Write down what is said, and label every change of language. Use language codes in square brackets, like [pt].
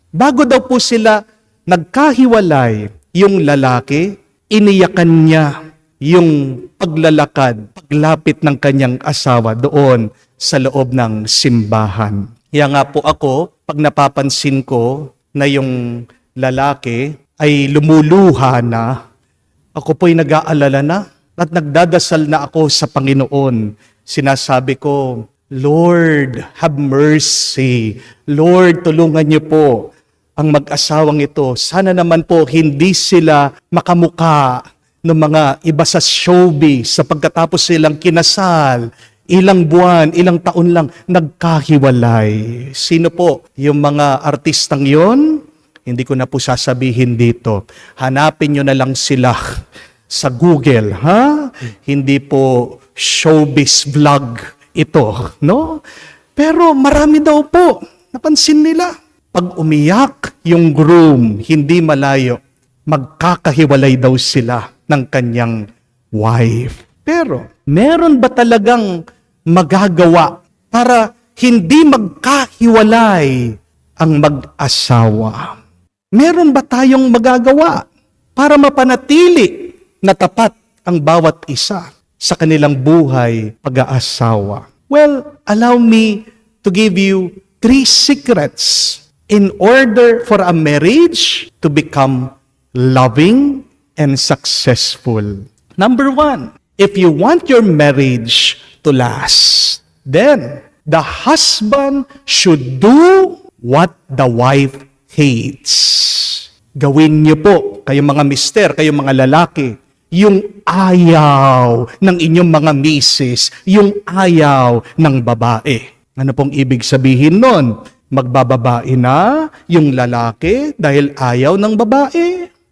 [tl] Bago daw po sila nagkahiwalay, yung lalaki, iniyakan niya yung paglalakad, paglapit ng kanyang asawa doon sa loob ng simbahan. Kaya nga po ako, pag napapansin ko na yung lalaki ay lumuluha na, ako po'y nag-aalala na at nagdadasal na ako sa Panginoon. Sinasabi ko, [en] "Lord, have mercy. [tl] Lord, tulungan niyo po ang mag-asawang ito. Sana naman po hindi sila makamuka ng mga iba sa showbiz sa pagkatapos silang kinasal, ilang buwan, ilang taon lang, nagkahiwalay. Sino po yung mga artistang yon? Hindi ko na po sasabihin dito. Hanapin nyo na lang sila sa Google, ha? Hindi po showbiz vlog ito, no? Pero marami daw po, napansin nila. Pag umiyak yung groom, hindi malayo, magkakahiwalay daw sila ng kanyang wife. Pero, meron ba talagang magagawa para hindi magkahiwalay ang mag-asawa? Meron ba tayong magagawa para mapanatili na tapat ang bawat isa sa kanilang buhay pag-aasawa? [en] Well, allow me to give you 3 secrets in order for a marriage to become loving and successful. Number 1, if you want your marriage to last, then the husband should do what the wife hates. [tl] Gawin niyo po, kayong mga mister, kayong mga lalaki, yung ayaw ng inyong mga misis, yung ayaw ng babae. Ano pong ibig sabihin nun? Magbababae na yung lalaki dahil ayaw ng babae?